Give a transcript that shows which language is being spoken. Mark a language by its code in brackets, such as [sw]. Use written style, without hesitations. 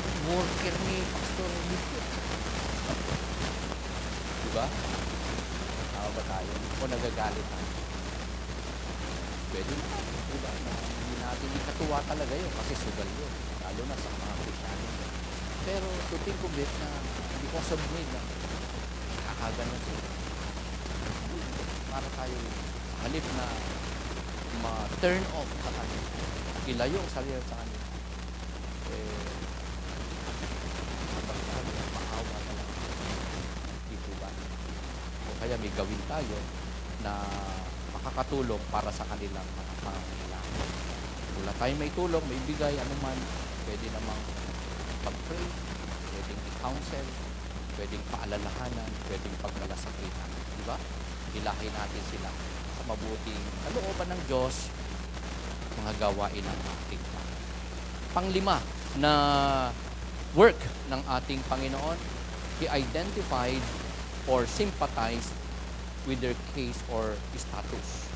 [tl] Worker ni Pastor Lito. Diba? Tama ba tayo? O nagagalit tayo? Pwede na. Diba? Hindi natin ikatuwa talaga yun kasi sugal yun. Lalo na sa mga Kristiyano. Pero [en] to think of it [tl] na because of need na nakakaganon sila. Para tayo halip na ma-turn off sa kanila, ilayo ang sarili sa kanila, habang tayo, maawa talaga. Dito ba? O kaya may gawin tayo na makakatulong para sa kanilang mga pangangailangan. Wala tayong may tulong, may bigay, anuman, pwede namang pag-pray, pwedeng i-counsel, pwedeng paalalahanan, pwedeng pagmalasakitan. Di ba? Hilahin natin sila sa mabuting kalooban ng Diyos, mga gawain ng ating Panginoon. Panglima na work ng ating Panginoon, [en] He identified or sympathized with their case or status.